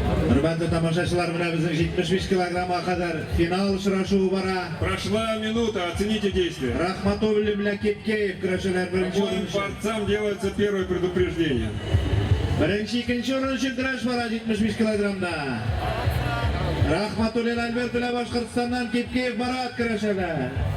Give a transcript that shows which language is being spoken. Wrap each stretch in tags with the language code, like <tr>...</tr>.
<tt>Hürmetli тамашачылар, менә безнең 75 килограммга кадәр финал очрашуы бара.</tt> <ru>Прошла минута, оцените действия.</ru> <tt>Рахматуллин белән Кепкеев көрәшәләр беренче</tt> <ru>Обоим</ru> <tt>урын.</tt> <ru>борцам делается первое предупреждение.</ru> <tt>Беренче икенче урын өчен көрәш бара 75 килограммда. Рахматуллин Альберт белән Башкортстаннан Кепкеев Марат көрәшәләр.</tt>